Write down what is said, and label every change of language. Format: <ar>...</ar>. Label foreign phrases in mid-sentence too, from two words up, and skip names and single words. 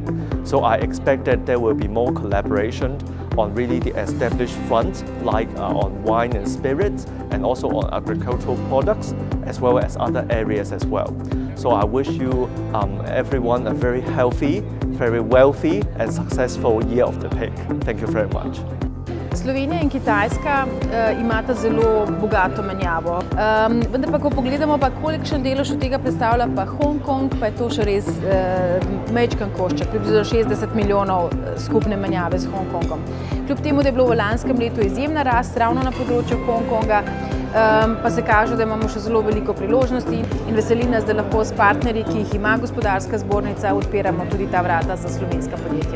<en>So I expect that there will be more collaboration on really the established fronts like on wine and spirits and also on agricultural products as well as other areas as well. So I wish you everyone a very healthy, very wealthy and successful Year of the Pig. Thank you very much.</en> <sl>Slovenija in Kitajska imata zelo bogato menjavo. Vendar pa, ko pogledamo, kolikšen delež od tega predstavlja pa Hong Kong, pa je to še res majčken košček, približno 60 milijonov skupne menjave z Hong Kongom. Kljub temu, da je bilo v lanskem letu izjemna rast ravno na področju Hong Konga, pa se kaže, da imamo še zelo veliko priložnosti in veseli nas, da lahko s partnerji, ki jih ima gospodarska zbornica, odpiramo tudi ta vrata za slovenska podjetja.</sl>